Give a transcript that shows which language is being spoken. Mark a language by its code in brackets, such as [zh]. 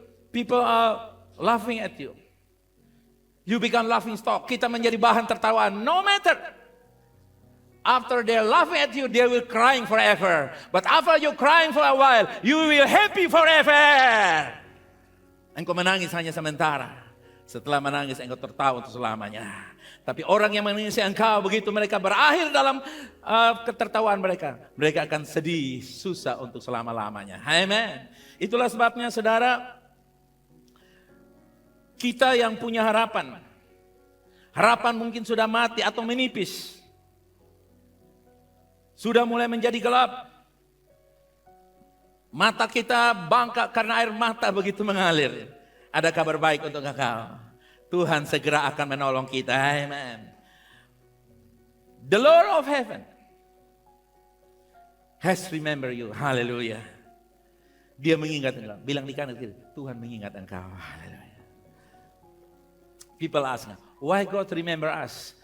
[en] People are laughing at you. You become laughing stock. [id] Kita menjadi bahan tertawaan. [en] No matter. After they're laughing at you, they will crying forever. But after you crying for a while, you will happy forever. [id] Engkau menangis hanya sementara. Setelah menangis engkau tertawa untuk selamanya. Tapi orang yang menangis engkau, begitu mereka berakhir dalam ketertawaan mereka, mereka akan sedih, susah untuk selama-lamanya. Amen. Itulah sebabnya saudara, kita yang punya harapan. Harapan mungkin sudah mati atau menipis. Sudah mulai menjadi gelap. Mata kita bangkak karena air mata begitu mengalir. Ada kabar baik untuk engkau. Tuhan segera akan menolong kita. Amen. [en] The Lord of heaven has remembered you. [id] Hallelujah. Dia mengingat engkau. Bilang di kanan kiri, Tuhan mengingat engkau. Hallelujah. [en] People ask, why God remember us?